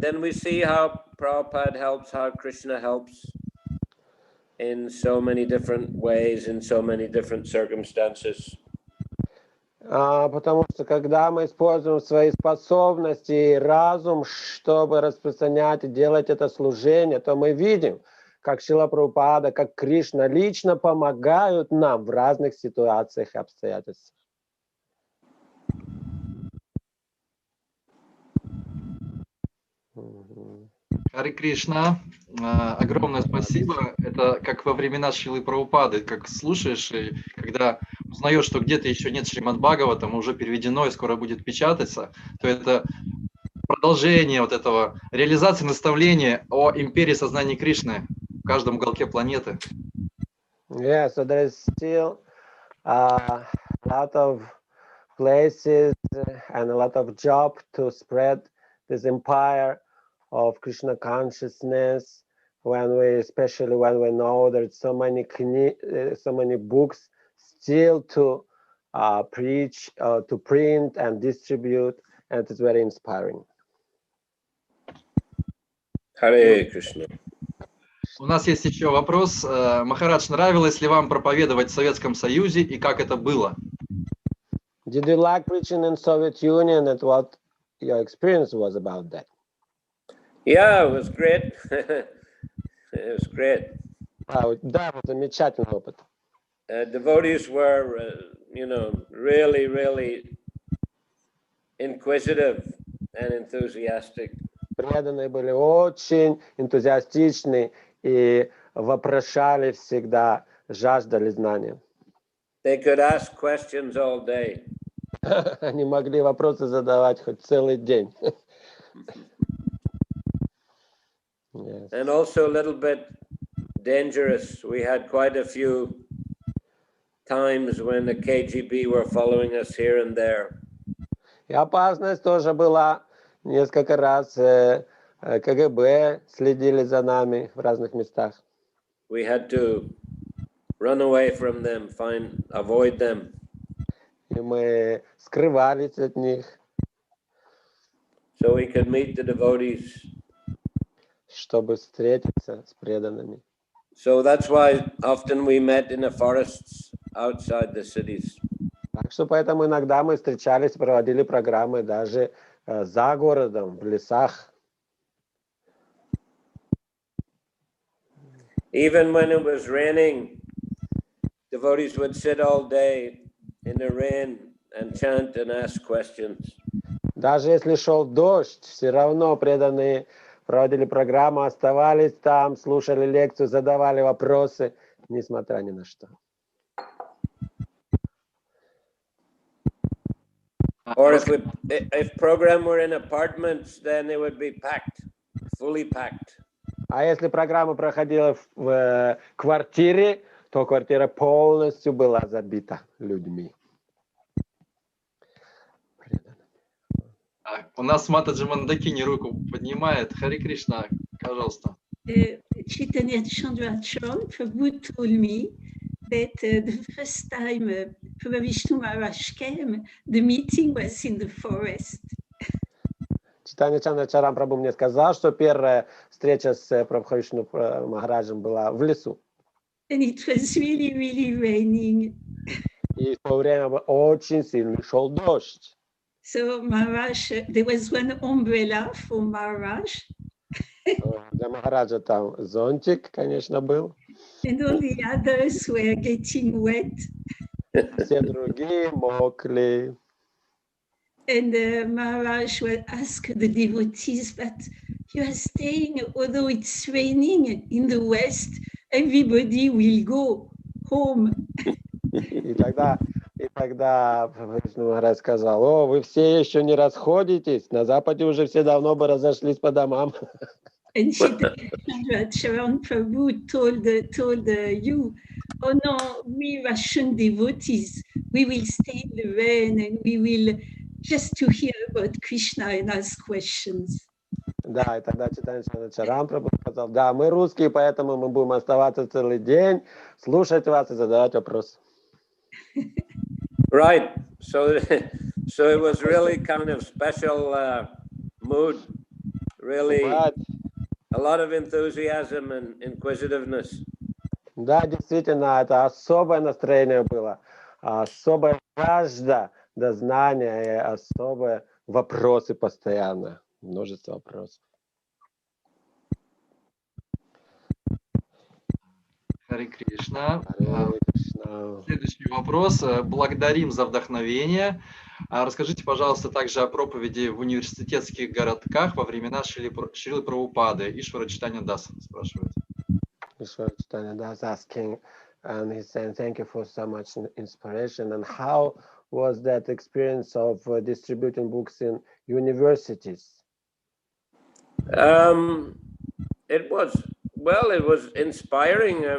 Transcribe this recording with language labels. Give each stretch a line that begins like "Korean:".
English: Then we see how Prabhupada helps, how Krishna helps in so many different ways, in so many different circumstances.
Russian: Потому что когда мы используем свои способности и разум, чтобы распространять и делать это служение, то мы видим, как Шрила Прабхупада, как Кришна лично помогают нам в разных ситуациях и обстоятельствах. Харе Кришна, огромное спасибо. Это как во времена Шрилы Прабхупады, как слушаешь, и когда узнаешь, что где-то еще нет Шримад Бхагаватам, уже переведено и скоро будет печататься, то это продолжение вот этого, реализации наставления о империи сознания Кришны в каждом уголке планеты.
English: Yeah, so there is still a lot of places and a lot of job to spread this empire of Krishna consciousness. Especially when we know there's so many books still to preach, to print and distribute, and it's very inspiring. Hare Krishna.
Russian: У нас есть еще вопрос. Махарадж, нравилось ли вам проповедовать в Советском Союзе и как это было?
English: Did you like preaching in Soviet Union and what your experience was about that? Yeah, it was great. It was great.
Russian: Да, замечательный опыт.
English: Devotees were, really, really inquisitive and enthusiastic.
Russian: Преданные были очень энтузиастичны и вопрошали всегда, жаждали знания.
English: They could ask questions all day.
Russian: Они могли вопросы задавать хоть целый день.
English: Yes. And also a little bit dangerous. We had quite a few times when the KGB were following us here and there.
Russian: И опасность тоже была. Несколько раз КГБ следили за нами в разных местах.
English: We had to run away from them, avoid them.
Russian: И мы скрывались от них.
English: So we could meet the devotees.
Russian: Чтобы встретиться с преданными.
English: So that's why often we met in the forests outside the cities.
Russian: Так что поэтому иногда мы встречались, проводили программы даже за городом, в лесах.
English: Even when it was raining, devotees would sit all day in the rain and chant and ask questions.
Russian: Даже если шел дождь, все равно преданные проводили программу, оставались там, слушали лекцию, задавали вопросы, несмотря ни на что.
English: Or if program were in apartments, then it would be packed, fully packed.
Russian: А если программа проходила в квартире, то квартира полностью была забита людьми. У нас Матаджи Мандакини руку поднимает. Харе Кришна, пожалуйста.
English: Chaitanya Chandra-Chand, Prabhu told me that the first time Prabhavishnu Maharaj came, the meeting was in the forest.
Russian: Чайтанья Чандрачарам Прабху мне сказал, что первая встреча с Прабхавишну Махараджем была в лесу.
English: And it was really, really raining.
Russian: И в то время очень сильный шел дождь.
English: So Maharaj, there was one umbrella for Maharaj.
Russian: Для Махараджа там зонтик, конечно, был.
English: And all the others were getting wet.
Russian: Все другие мокли.
English: And Maharaj will ask the devotees, but you are staying, although it's raining in the west, everybody will go home.
Russian: И тогда Прабхавишну Махарадж сказал: о, вы все еще не расходитесь, на Западе уже все давно бы разошлись по домам.
English: And Charan Prabhu told you, oh no, we Russian devotees, we will stay in the rain and we will just to hear about Krishna and ask questions.
Russian: Да, и тогда Читанчарам Прабху сказал, да, мы русские, поэтому мы будем оставаться целый день, слушать вас и задавать вопросы.
English: Right. So, so it was really kind of special mood. Really, Right. a lot of enthusiasm and inquisitiveness.
Russian: Да, действительно, это особое настроение было, особая жажда до знания и особые вопросы постоянно, множество вопросов. Харе Кришна. Харе Кришна. Следующий вопрос. Благодарим за вдохновение. Расскажите, пожалуйста, также о проповеди в университетских городках во времена Шрилы Прабхупады. Ишвара Чайтанья Дас спрашивает.
English: Ишвара Чайтанья Дас asking, and he's saying thank you for so much inspiration. And how was that experience of distributing books in universities? It was inspiring.